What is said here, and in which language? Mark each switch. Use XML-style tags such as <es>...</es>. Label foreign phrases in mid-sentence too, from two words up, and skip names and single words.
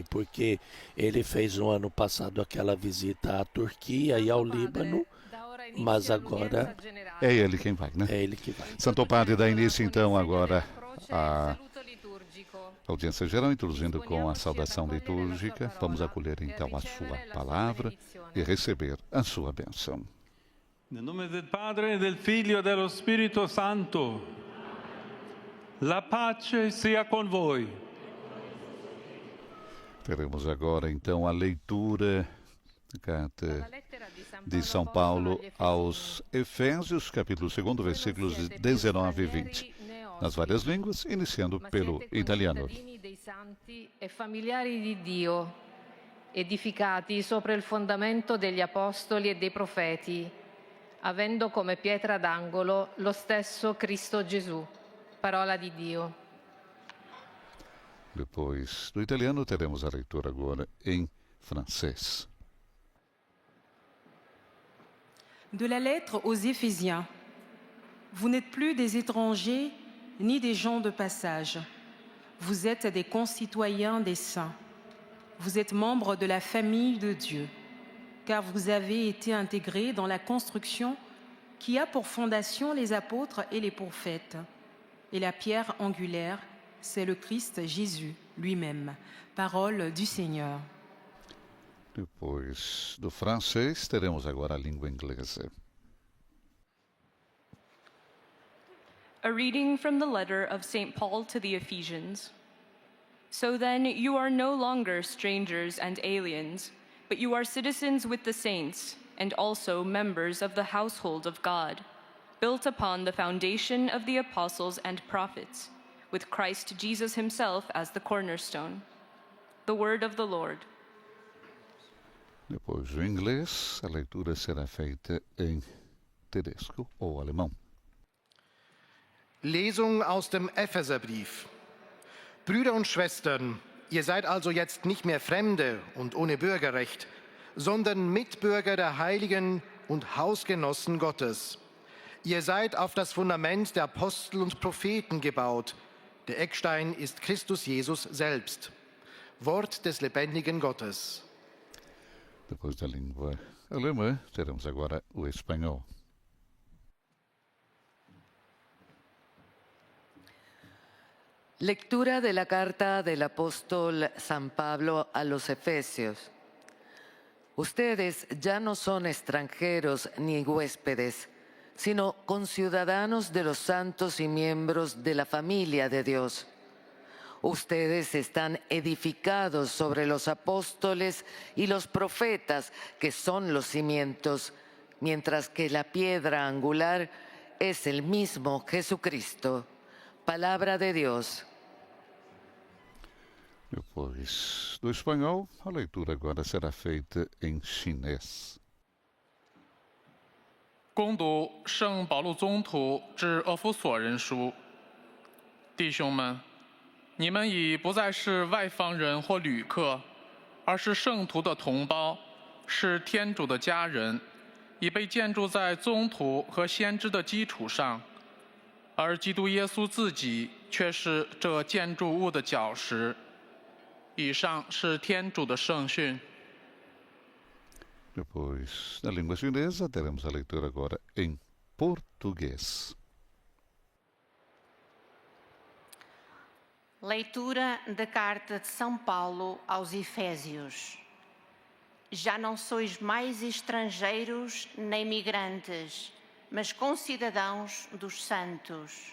<pt>Porque ele fez no ano passado aquela visita à Turquia e ao Líbano, mas agora é ele quem vai, né? É ele que vai. Santo Padre dá início então agora a audiência geral, introduzindo com a saudação litúrgica. Vamos acolher então a sua palavra e receber a sua bênção.</pt> <it>Nel nome del Padre, del Figlio e dello Spirito Santo. La pace sia con voi.</it> <pt>Teremos agora então a leitura da carta de São Paulo aos Efésios, capítulo 2, versículos 19 e 20. Nas várias línguas, iniciando pelo italiano.</pt> <it>Dei santi e familiari di Dio, edificati sopra il fondamento degli apostoli e dei profeti, avendo come pietra d'angolo lo stesso Cristo Gesù, parola di Dio.</it> <pt>Depois do italiano, teremos a leitura agora em francês.</pt> <fr>De la lettre aux Éphésiens. Vous n'êtes plus des étrangers ni des gens de passage. Vous êtes des concitoyens des saints. Vous êtes membres de la famille de Dieu, car vous avez été intégrés dans la construction qui a pour fondation les apôtres et les prophètes. Et la pierre angulaire, c'est le Christ Jésus lui-même, parole du Seigneur.</fr> <pt>Depois do francês, teremos agora a língua inglesa.</pt> <en>A reading from the letter of St. Paul to the Ephesians. So then, you are no longer strangers and aliens, but you are citizens with the saints, and also members of the household of God, built upon the foundation of the apostles and prophets, with Christ Jesus himself as the cornerstone. The word of the Lord.</en> <pt>Depois do inglês, a leitura será feita em tedesco ou alemão.</pt> <de>Lesung aus dem Epheserbrief. Brüder und Schwestern, ihr seid also jetzt nicht mehr Fremde und ohne Bürgerrecht, sondern Mitbürger der Heiligen und Hausgenossen Gottes. Ihr seid auf das Fundament der Apostel und Propheten gebaut. Der Eckstein ist Christus Jesus selbst. Wort des lebendigen Gottes.</de> <pt>Depois da língua alemã, teremos agora o espanhol.</pt> <es>Lectura de la carta del apóstol San Pablo a los Efesios. Ustedes ya no son extranjeros ni huéspedes, sino conciudadanos de los santos y miembros de la familia de Dios. Ustedes están edificados sobre los apóstoles y los profetas, que son los cimientos, mientras que la piedra angular es el mismo Jesucristo. Palabra de Deus.</es> <pt>Depois do espanhol, a leitura agora será feita em chinês.</pt> <zh>恭读圣保禄宗徒致厄弗所人书，弟兄们，你们已不再是外方人或旅客，而是圣徒的同胞，是天主的家人，已被建筑在宗徒和先知的基础上，而基督耶稣自己却是这建筑物的脚石。以上是天主的圣训。</zh> <pt>Depois, na língua chinesa, teremos a leitura agora em português. Leitura da carta de São Paulo aos Efésios. Já não sois mais estrangeiros nem migrantes, mas concidadãos dos santos.</pt>